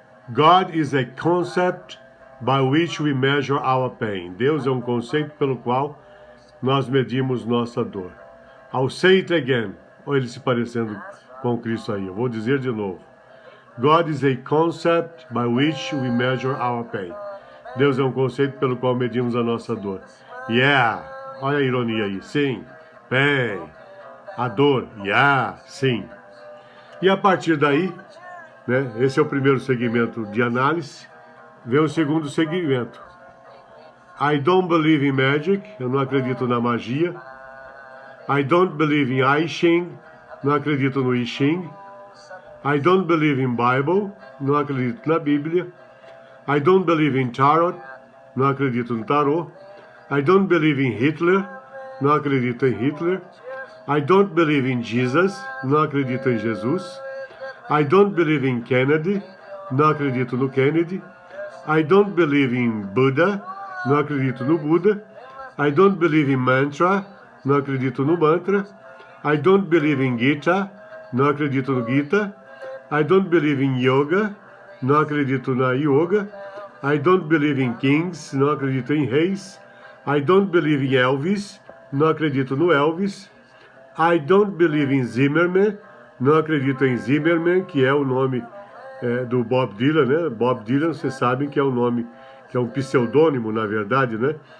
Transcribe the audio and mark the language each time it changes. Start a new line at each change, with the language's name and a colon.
English: God is a concept by which we measure our pain.
Portuguese: Deus é um conceito pelo qual nós medimos nossa dor.
English: I'll say it again.
Portuguese: Olha ele se parecendo com Cristo aí. Eu vou dizer de novo.
English: God is a concept by which we measure our pain.
Portuguese: Deus é um conceito pelo qual medimos a nossa dor. Yeah. Olha a ironia aí. Sim. Pain. A dor. Yeah. Sim. E a partir daí, né, esse é o primeiro segmento de análise. Vem o segundo segmento.
English: I don't believe in magic.
Portuguese: Eu não acredito na magia.
English: I don't believe in I Ching.
Portuguese: Não acredito no I Ching.
English: I don't believe in Bible.
Portuguese: Não acredito na Bíblia.
English: I don't believe in Tarot.
Portuguese: Não acredito no Tarot.
English: I don't believe in Hitler.
Portuguese: Não acredito em Hitler.
English: I don't believe in Jesus.
Portuguese: Não acredito em Jesus.
English: I don't believe in Kennedy.
Portuguese: Não acredito no Kennedy.
English: I don't believe in Buddha.
Portuguese: Não acredito no Buda.
English: I don't believe in mantra.
Portuguese: Não acredito no mantra.
English: I don't believe in Gita.
Portuguese: Não acredito no Gita.
English: I don't believe in yoga.
Portuguese: Não acredito na yoga.
English: I don't believe in kings.
Portuguese: Não acredito em reis.
English: I don't believe in Elvis.
Portuguese: Não acredito no Elvis.
English: I don't believe in Zimmerman.
Portuguese: Não acredito em Zimmerman, que é o nome do Bob Dylan, né? Bob Dylan, vocês sabem que é um nome, que é um pseudônimo, na verdade, né?